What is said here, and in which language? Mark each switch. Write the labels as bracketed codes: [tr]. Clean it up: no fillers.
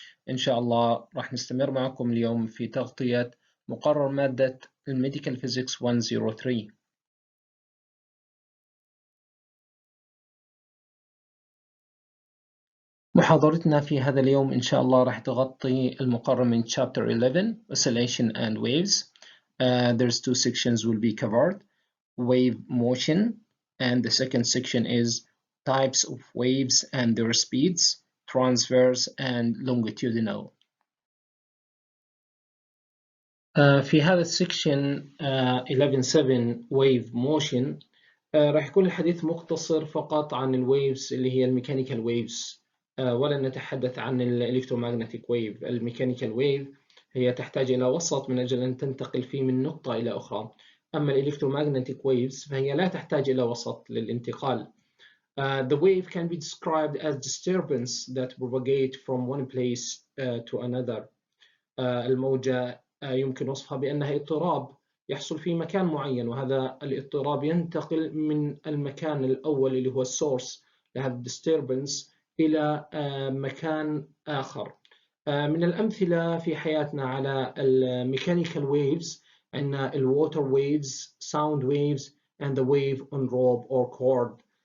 [ar] إن شاء الله راح نستمر معكم اليوم في تغطية مقرر مادة الميديكال فيزيكس 103. محاضرتنا في هذا اليوم إن شاء الله راح تغطي المقرر من Chapter 11 Oscillation and Waves. [en] There's two sections will be covered: wave motion, and the second section is types of waves and their speeds, transverse and longitudinal. [ar] في هذا السكشن 11.7 wave motion راح يكون الحديث مقتصر فقط عن الويفز اللي هي الميكانيكال ويفز، ولن نتحدث عن الإلكترومagnetic ويف. الميكانيكال ويف هي تحتاج إلى وسط من أجل أن تنتقل فيه من نقطة إلى أخرى، أما الإلكترومagnetic ويفز فهي لا تحتاج إلى وسط للانتقال. [en] The wave can be described as disturbance that propagate from one place to another. [ar] الموجة يمكن وصفها بأنها اضطراب يحصل في مكان معين، وهذا الاضطراب ينتقل من المكان الأول اللي هو السورس لهذا disturbance إلى مكان آخر. من الأمثلة في حياتنا على الميكانيكال ويفز عندنا الووتر ويفز، ساوند ويفز [en] and the wave on rope or cord.